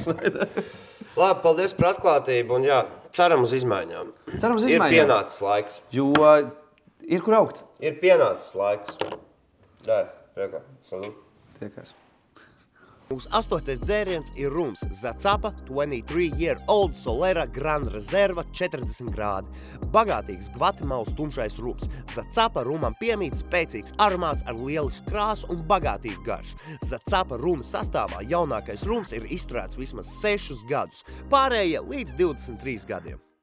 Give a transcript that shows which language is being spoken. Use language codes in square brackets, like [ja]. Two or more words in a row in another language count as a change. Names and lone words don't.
[lv] Labi, paldies par atklātību un jā, ceram uz izmaiņām. Ir pienācis laiks. Jo ir kur augt. Ir pienācis laiks. Jā, priekā. Salut. Tiekās. Mūsu 8. dzēriens ir rums Zacapa 23-year-old Solera Gran Reserva 40 grādi. Bagātīgs Gvatemalas tumšais rums. Zacapa rumam piemīt spēcīgs aromāts ar lielu krāsu un bagātīgu garšu. Zacapa ruma sastāvā jaunākais rums ir izturēts vismaz 6 gadus, pārējie līdz 23 gadiem.